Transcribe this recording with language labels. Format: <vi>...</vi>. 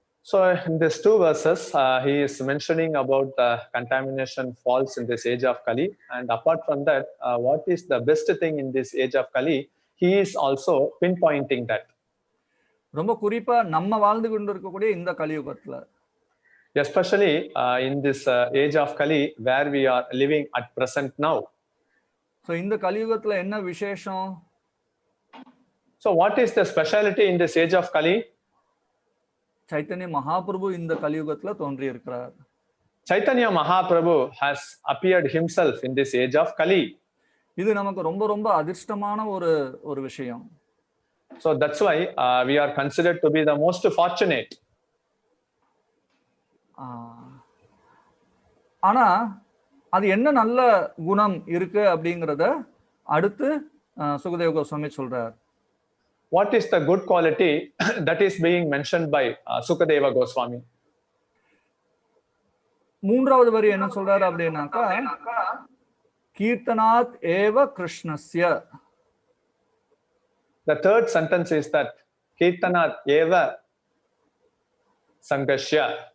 <en>So in these 2 verses, he is mentioning about the contamination falls in this age of Kali, and apart from that, what is the best thing in this age of Kali, he is also pinpointing that.</en> <ta>ரொம்ப குறிப்பா நம்ம வாழ்ந்து கொண்டு இருக்கக்கூடிய இந்த கலியுகத்துல,</ta> <en>especially in this age of Kali where we are living at present now.</en> <ta>So இந்த கலியுகத்துல என்ன விசேஷம்?</ta> <en>So what is the speciality in this age of Kali?</en> <ta>Chaitanya Mahaprabhu இந்த கலியுகத்துல தோன்றி இருக்கிறார்.</ta> <en>Chaitanya Mahaprabhu has appeared himself in this age of Kali.</en> <ta>இது நமக்கு ரொம்ப ரொம்ப அதிர்ஷ்டமான ஒரு விஷயம்.</ta> <en>So that's why we are considered to be the most fortunate.</en> <ta>ஆனா அது என்ன நல்ல குணம் இருக்கு அப்படிங்கறத அடுத்து சுகதேவ கோஸ்வாமி சொல்றார்.</ta> <en>What is the good quality that is being mentioned by Sukadeva Goswami?</en> <ta>மூன்றாவது வரி என்ன சொல்றாரு அப்படின்னாக்கா, கீர்த்தனாத் ஏவ கிருஷ்ணஸ்ய.</ta> <en>The third sentence is that Kirtanat eva Sanghashya.</en>